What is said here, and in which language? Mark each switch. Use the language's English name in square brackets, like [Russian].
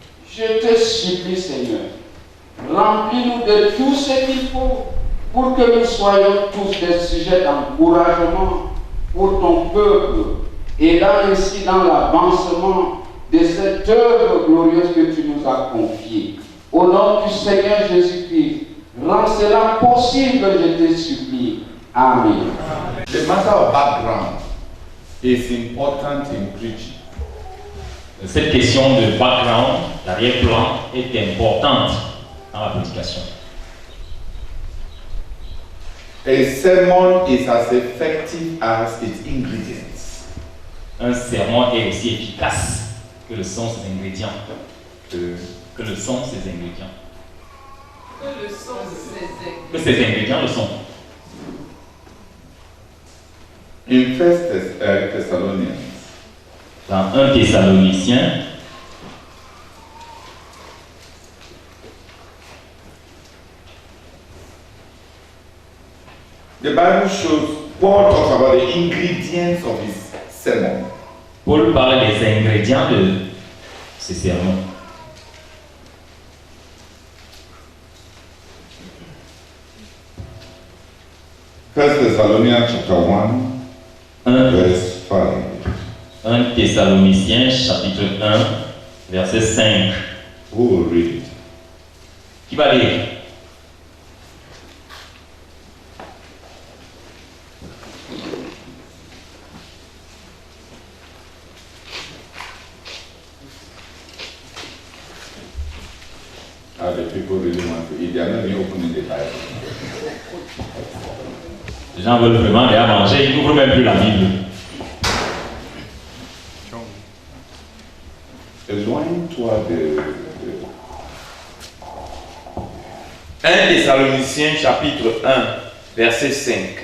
[French] Je te supplie, Seigneur, remplis-nous de tout ce qu'il faut pour que nous soyons tous des sujets d'encouragement pour ton peuple, aidant ainsi dans l'avancement de cette œuvre glorieuse que tu nous as confiée. Au nom du Seigneur Jésus-Christ, rends cela possible, je te supplie. Amen. [English] The matter of background is important in preaching. [French] Cette question de background, l'arrière-plan, est importante dans la prédication. [English] A sermon is as effective as its ingredients. [French] Un sermon est aussi efficace que le sont ses ingrédients. Que le sont ses ingrédients. Que ses ingrédients le sont. [English] In 1 Thessalonians, [French] dans 1 Thessaloniciens, [English] the Bible shows Paul talks about the ingredients of his sermon. [French] Paul parle des ingrédients de ses sermons. [English] First Thessalonians chapter 1, verse 5. [French] 1 Thessaloniciens chapitre 1, verset 5. [English] Who will read it? [French] Qui va lire? [English] The people really want to eat. They are not even opening the Bible. [French] Les gens veulent vraiment aller à manger, ils n'ouvrent même plus la Bible. Éloigne-toi de... 1 Thessaloniciens chapitre 1, verset 5.